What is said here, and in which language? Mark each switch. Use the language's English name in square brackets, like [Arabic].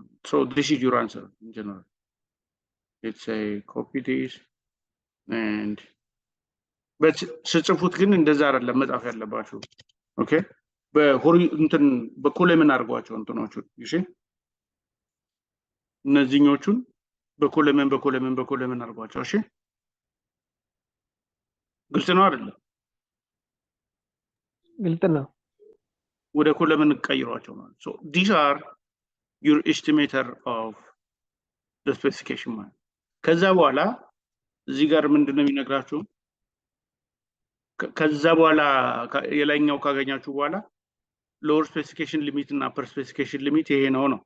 [English] So this is your answer in general. Let's say copy this and but [Amharic] ስትጽፉት ግን እንደዛ አይደለም መጻፍ ያለባችሁ። [English] Okay? [Amharic] እንትን በኮለምን አድርጓቸው እንትኖቹ እሺ እነዚህኞቹን በኮለምን አድርጓቸው እሺ ግልጽ ነው አይደል ግልጽ ነው ወደ ኮለምን ቀይሯቸው ማለት [English] so these are your estimator of the specification [Amharic] ማለት ከዛ በኋላ እዚህ ጋር ምንድነው የሚነግራችሁ ከዛ በኋላ የላይኛው ካገኛችሁ በኋላ [English] lower specification limit እና upper specification limit [Amharic] ይሄ ነው